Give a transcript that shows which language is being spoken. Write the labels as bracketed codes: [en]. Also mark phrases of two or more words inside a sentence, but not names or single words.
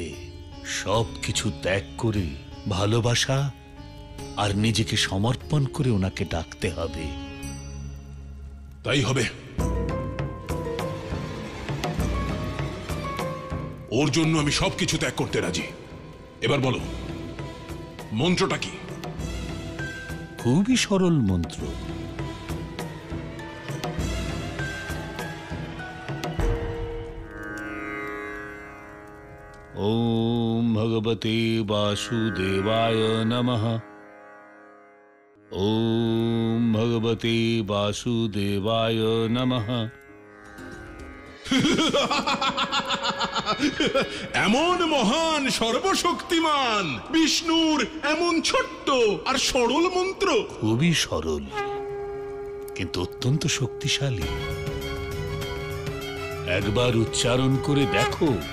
[bn] সব কিছু ত্যাগ করে ভালোবাসা আর নিজেকে সমর্পণ করে ওনাকে ডাকতে হবে। তাই হবে। ওর জন্য আমি সবকিছু ত্যাগ করতে রাজি। এবার বলো, মন্ত্রটা কি? খুবই সরল মন্ত্র। [sa] ওম ভগবতে বাসুদেবায় নমঃ। ওম ভগবতে বাসুদেবায় নমঃ। [bn] এমন মহান সর্বশক্তিমান বিষ্ণুর এমন ছোট্ট আর সরল মন্ত্র? খুবই সরল, কিন্তু অত্যন্ত শক্তিশালী। একবার উচ্চারণ করে দেখো।